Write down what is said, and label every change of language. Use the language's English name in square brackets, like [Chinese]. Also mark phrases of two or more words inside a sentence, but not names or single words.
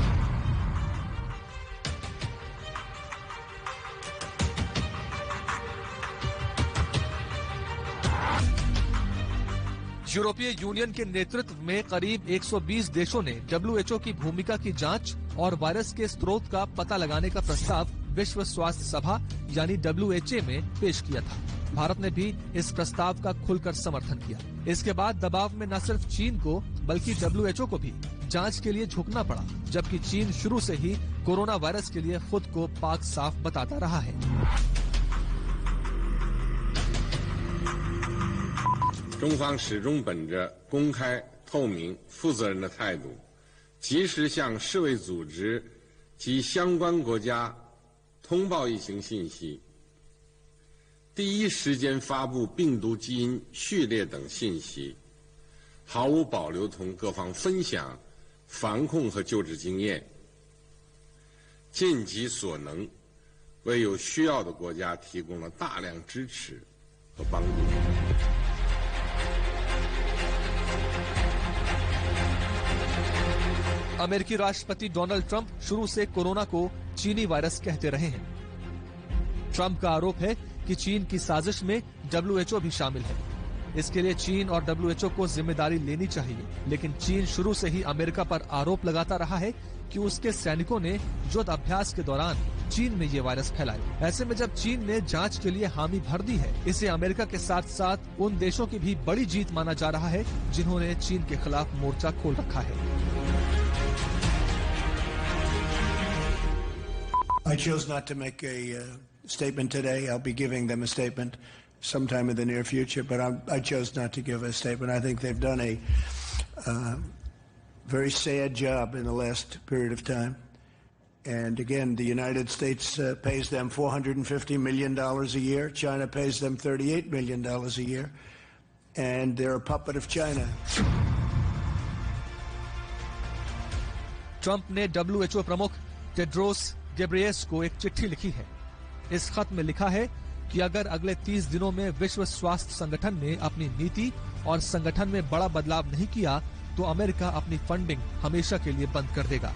[Hindi] यूरोपीय यूनियन के नेतृत्व में करीब 120 देशों ने WHO की भूमिका की जांच और वायरस के स्रोत का पता लगाने का प्रस्ताव विश्व स्वास्थ्य सभा यानी WHO में पेश किया था। भारत ने भी इस प्रस्ताव का खुलकर समर्थन किया। इसके बाद दबाव में न सिर्फ चीन को बल्कि WHO को भी जांच के लिए झुकना पड़ा, जबकि चीन शुरू से ही कोरोना वायरस के लिए खुद को पाक साफ बताता रहा है। [Chinese] 中方始终本着公开、透明、负责任的态度，及时向世卫组织及相关国家通报疫情信息，第一时间发布病毒基因序列等信息，毫无保留同各方分享防控和救治经验，尽己所能，为有需要的国家提供了大量支持和帮助。 [Hindi] अमेरिकी राष्ट्रपति डोनाल्ड ट्रंप शुरू से कोरोना को चीनी वायरस कहते रहे हैं। ट्रंप का आरोप है कि चीन की साजिश में WHO भी शामिल है। इसके लिए चीन और डब्ल्यूएचओ को जिम्मेदारी लेनी चाहिए, लेकिन चीन शुरू से ही अमेरिका पर आरोप लगाता रहा है कि उसके सैनिकों ने युद्ध अभ्यास के दौरान चीन में ये वायरस फैलाया। ऐसे में जब चीन ने जांच के लिए हामी भर दी है, इसे अमेरिका के साथ साथ उन देशों की भी बड़ी जीत माना जा रहा है जिन्होंने चीन के खिलाफ मोर्चा खोल रखा है। [English] I chose not to make a statement today. I'll be giving them a statement sometime in the near future, but I chose not to give a statement. I think they've done a very sad job in the last period of time. And again, the United States pays them $450 million a year. China pays them $38 million a year. And they're a puppet of China. [Hindi] ट्रंप ने डब्ल्यूएचओ प्रमुख टेड्रोस गेब्रियस को एक चिट्ठी लिखी है। इस खत में लिखा है कि अगर अगले 30 दिनों में विश्व स्वास्थ्य संगठन ने अपनी नीति और संगठन में बड़ा बदलाव नहीं किया तो अमेरिका अपनी फंडिंग हमेशा के लिए बंद कर देगा।